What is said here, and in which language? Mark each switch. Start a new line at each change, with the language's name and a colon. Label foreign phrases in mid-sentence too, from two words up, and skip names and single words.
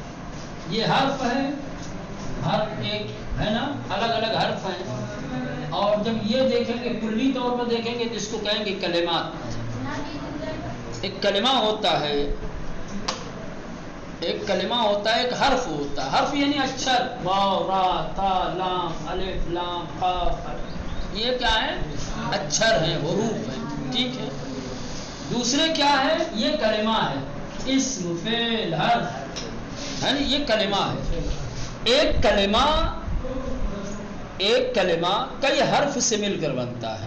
Urdu: یہ حرف ہے، حرف ایک ہے نا، الگ الگ حرف ہیں. اور جب یہ دیکھیں گے کلی طور پر دیکھیں گے تو اس کو کہیں گے کلمات. ایک کلمہ ہوتا ہے، ایک کلمہ ہوتا ہے، ایک حرف ہوتا ہے. حرف یعنی اچھر، واو، را، تا، لام، الف، لام، قاف. یہ کیا ہے؟ اچھر ہیں، حروف ہیں. ٹھیک ہے. دوسرے کیا ہے؟ یہ کلمہ ہے، اسم، فعل، حرف ہے نا، یہ کلمہ ہے. ایک کلمہ کئی حرف سے مل کر بنتا ہے.